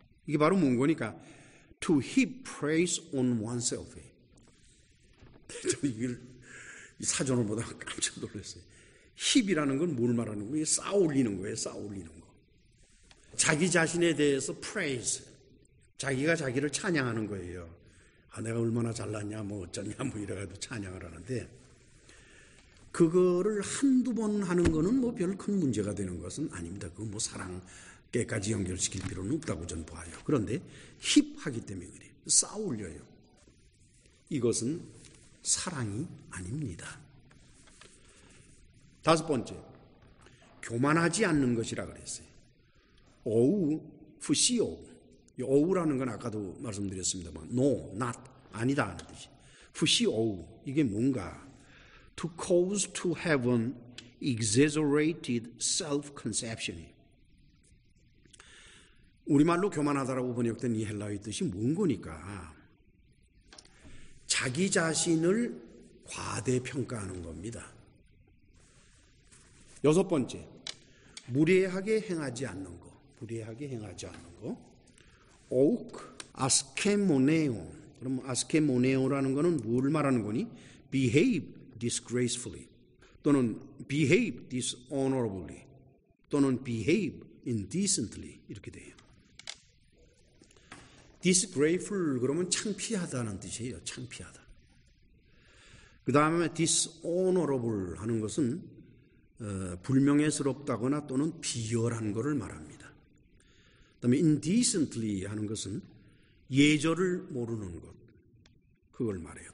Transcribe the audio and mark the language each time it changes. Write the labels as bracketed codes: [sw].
[ko] 이게 바로 뭔 거니까 [en] to heap praise on oneself. [ko] 이걸 사전을 보다가 깜짝 놀랐어요. 힙이라는 건 뭘 말하는 거예요? 쌓아 올리는 거예요. 쌓아 올리는 거. 자기 자신에 대해서 praise, 자기가 자기를 찬양하는 거예요. 아, 내가 얼마나 잘났냐, 뭐 어쩌냐, 뭐 이래가지고 찬양을 하는데, 그거를 한두 번 하는 거는 뭐 별 큰 문제가 되는 것은 아닙니다. 그거 뭐 사랑께까지 연결시킬 필요는 없다고 저는 봐요. 그런데 힙하기 때문에 그래요. 쌓아 올려요. 이것은 사랑이 아닙니다. 다섯 번째, 교만하지 않는 것이라 그랬어요. 오우, 푸시오. 오우라는 건 아까도 말씀드렸습니다만, [en] no, not, [ko] 아니다 하는 뜻이. 푸시오, 이게 뭔가? [en] To cause to have an exaggerated self-conception. [ko] 우리말로 교만하다라고 번역된 이 헬라어의 뜻이 뭔 거니까? 자기 자신을 과대평가하는 겁니다. 여섯 번째, 무례하게 행하지 않는 거. 무례하게 행하지 않는 거. 오크, 아스케모네오. 그럼 아스케모네오라는 거는 뭘 말하는 거니? [en] behave disgracefully 또는 behave dishonorably 또는 behave indecently [ko] 이렇게 돼요. disgraceful 그러면 창피하다는 뜻이에요. 창피하다. 그 다음에 dishonorable 하는 것은 불명예스럽다거나 또는 비열한 것을 말합니다. 그 다음에 indecently 하는 것은 예절을 모르는 것, 그걸 말해요.